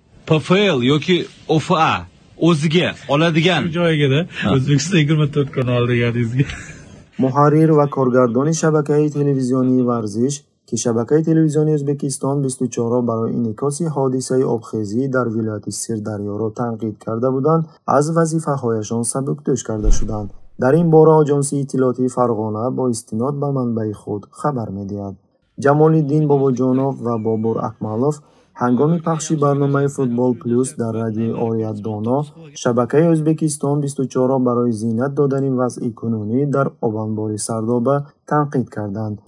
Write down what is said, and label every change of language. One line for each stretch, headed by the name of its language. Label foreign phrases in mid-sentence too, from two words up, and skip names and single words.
Uzbek: PFL yoki OFA o'ziga oladigan joyiga-da O'zbekiston 24 kanal deganingizga.
Persian: محرر و کارگردان شبکه تلویزیونی ورزش که شبکه تلویزیونی ازبکستان 24 برای انعکاس حادثه آبخیزی در ولایت سردریا را تنقید کرده بودند از وظیفه‌هایشان سبکدوش کرده شدند. در این باره آژانس اطلاعاتی فرغانه با استناد به منبع خود خبر می‌دهد. جمال‌الدین باباجانوف و بابور اکمالوف هنگام پخش برنامه فوتبال پلوس در رادیو آریت دانا شبکه ازبکستان 24 برای زینت دادن وضع کنونی در آبانبار سردابه تنقید کردند.